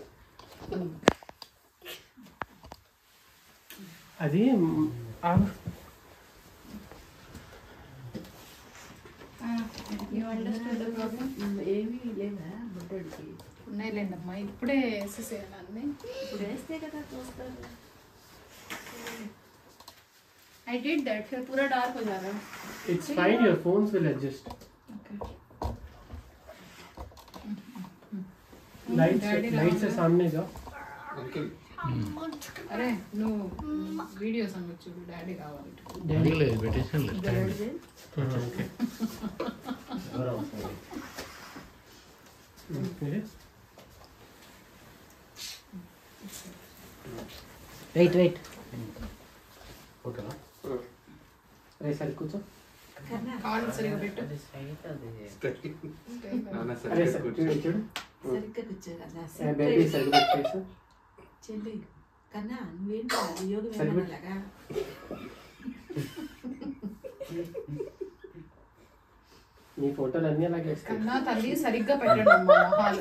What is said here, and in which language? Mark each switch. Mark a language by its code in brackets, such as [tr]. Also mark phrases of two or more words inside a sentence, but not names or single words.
[te] అది ఏమీ లేదా బుడ్డోడికి? ఉన్నాయిలేండి అమ్మా, ఇప్పుడే వేసేసేయాలి అన్నీ. ఇప్పుడు వేస్తే కదా చూస్తారు. [en] I did that. [hi] फिर पूरा डार्क हो जा रहा है. [en] It's fine. Your phones will adjust. Okay. [hi] लाइट से सामने जाओ. [te] అరే నువ్వు వీడియోస్ అనొచ్చు, డాడీ కావాలి. [en] wait wait [hi] अरे सर कुछ [te] కాళ్ళు సరిగా పెట్టు. [hi] अरे सर చూడు [te] సరిగ్గా కూర్చో కదా. బేబీ సరిగ్గా పెట్టేసి చెల్లి కన్నా నువ్వేంటి అది యోగ వేమనలాగా? నీ ఫోటోలు అన్నీ అలాగే వస్తాయి. కన్నా తల్లి సరిగ్గా పెట్టండి అమ్మా మొహాలు.